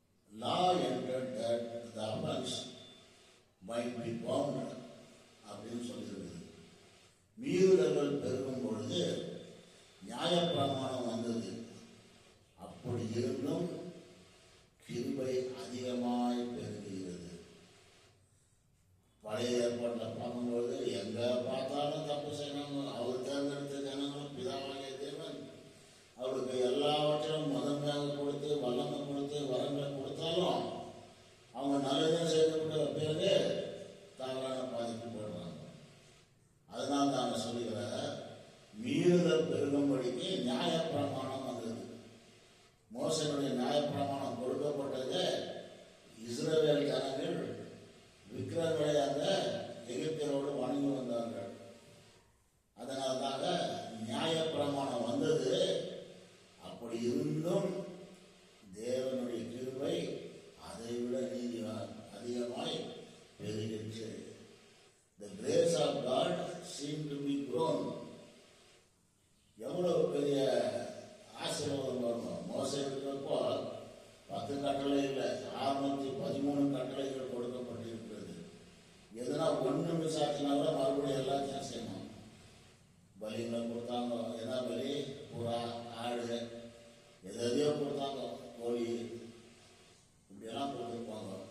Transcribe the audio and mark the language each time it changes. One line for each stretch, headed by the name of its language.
English: Law entered that the offense might be bound
Tamil: அப்படின்னு சொல்லியிருக்குது. மீறுதல்கள் பெருகும் பொழுது நியாயப்பிரமாணம் வந்தது. அப்படி இருந்தும் கிருபை அதிகமாய் பெருகுகிறது. பழைய ஏற்பாட்டில் பார்க்கும்பொழுது எங்க பார்த்தாலும் தப்பு செய்யணும். அவர் தேர்ந்தெடுத்த ஜனங்களும் பிதாவாகிய தேவன் அவருக்கு எல்லாவற்றையும் முதன்மையாக கொடுத்து, வல்லமை கொடுத்து, வரங்களை கொடுத்தாலும் அவங்க நல்லதே செய்துவிட்ட பிறகு தவறான பாதிப்பு போடுறாங்க. அதனால நாங்க சொல்லுகிற மீறுதல் பெருகும்படிக்கு நியாயப்பிரமாணம் வந்தது. மோசனுடைய நியாயப்பிரமாணம் கொடுக்கப்பட்டது. இஸ்ரவேல் ஜனங்கள் விக்கிரகங்களை அந்த எகிப்தியரோடு வணங்கி வந்தார்கள். அதனால்தாக நியாயப்பிரமாணம் வந்தது. அப்படி இருந்தும் தேவனுடைய கிருபை அதைவிட நீதி அதிகமாய் பெருகிற்று.
English: The grace of God seemed to be grown.
Tamil: எவ்வளவு பெரிய ஆசீர்வாதம் வரணும். மோசே இருக்கிறப்போ 10 கட்டளை இல்லை, 613 கட்டளைகள் கொடுக்கப்பட்டிருக்கிறது. எதுனா ஒன்று மிஸ் ஆச்சுனா கூட மறுபடியும் எல்லாத்தையும் செய்யணும். பலிகளை கொடுத்தாங்க. எதா பலி? புறா, ஆடு, எதையோ கொடுத்தாங்க, கோழி, இப்படியெல்லாம் கொடுத்துருப்பாங்க.